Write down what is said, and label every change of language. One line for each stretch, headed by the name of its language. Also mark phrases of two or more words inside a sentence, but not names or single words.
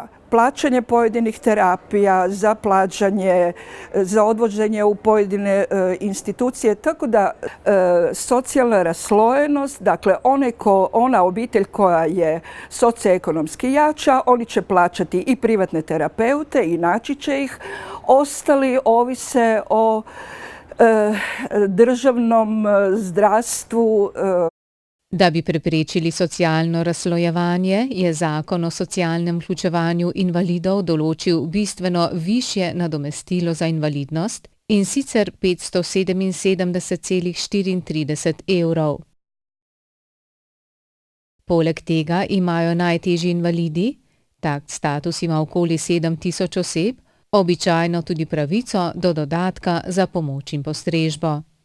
Croatian: plaćanje pojedinih terapija, za odvođenje u pojedine institucije, tako da socijalna raslojenost, dakle ona obitelj koja je socioekonomski jača, oni će plaćati i privatne terapeute i naći će ih, ostali ovise o državnom zdravstvu.
Slovenian: Da bi preprečili socialno razslojevanje, je zakon o socialnem vključevanju invalidov določil bistveno višje nadomestilo za invalidnost, in sicer 577,34 evrov. Poleg tega imajo najtežji invalidi, tak status ima okoli 7.000 oseb, običajno tudi pravico do dodatka za pomoč in postrežbo.